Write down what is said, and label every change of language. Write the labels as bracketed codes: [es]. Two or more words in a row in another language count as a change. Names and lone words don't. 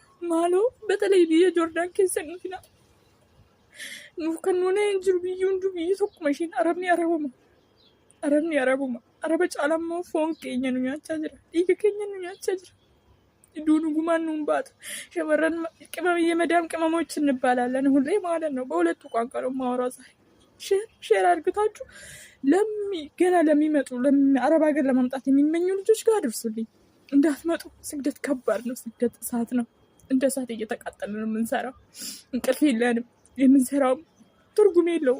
[om] Maaloo batalee biyya Joordaan keessa dhufina. Nuuf kan nuunee hin jiru biyyi hunduu biyyi tokkuma ishiin Arabni Arabuma. Araba caalammoo foon keenya nu nyaachaa jira. Dhiiga keenya nu nyaachaa jira. Iddoo dhugumaan nuun baata. [am] Shamarran የመዳም ቅመሞች እንባላለን ሁሌ ማለት ነው። በሁለቱ ቋንቋ ነው የማወራው ዛሬ። ሼር አድርጋችሁ ገና ለሚመጡ አረብ ሀገር ለማምጣት የሚመኙ ልጆች ጋር አድርሱልኝ። እንዳትመጡ። ስግደት ከባድ ነው። ስግደት እሳት ነው። እንደ እሳት እየተቃጠለ ነው የምንሰራው። እንቅልፍ የለንም። የምንሰራውም ትርጉም የለውም።